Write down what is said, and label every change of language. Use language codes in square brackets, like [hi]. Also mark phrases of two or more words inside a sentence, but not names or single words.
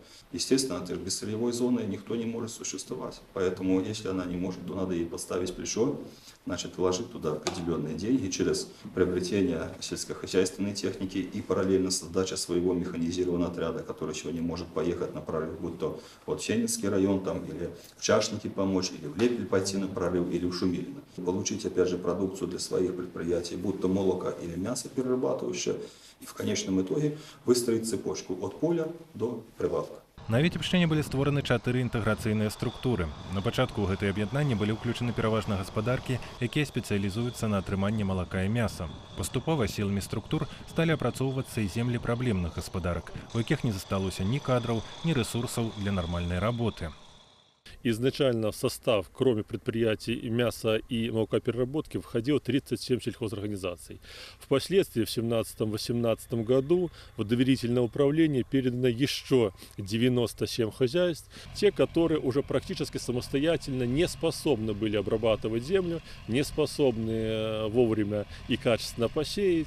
[ru] Естественно, без сырьевой зоны никто не может существовать, поэтому если она не может, то надо ей подставить плечо, значит, вложить туда определенные деньги через приобретение сельскохозяйственной техники и параллельно создача своего механизированного отряда, который сегодня может поехать на прорыв, будь то вот Сенецкий район, там, или в Чашнике помочь, или в Лепель пойти на прорыв, или в Шумилино. Получить, опять же, продукцию для своих предприятий, будь то молоко или мясо перерабатывающее, и в конечном итоге выстроить цепочку от поля до прилавка. [be] На Віцебшчыне былі створаны 4 інтэграцыйныя структуры. На пачатку ў гэтыя аб'яднанні былі ўключаны пераважна гаспадаркі, якія спецыялізуюцца на атрыманні малака і мяса. Паступова сіламі структур сталі апрацоўвацца і землі праблемных гаспадарак, у якіх не засталося ні кадраў, ні рэсурсаў для нармальнай работы. [ru] Изначально в состав, кроме предприятий мяса и молокопереработки, входило 37 сельхозорганизаций. Впоследствии в 2017-2018 году в доверительное управление передано еще 97 хозяйств, те, которые уже практически самостоятельно не способны были обрабатывать землю, не способны вовремя и качественно посеять.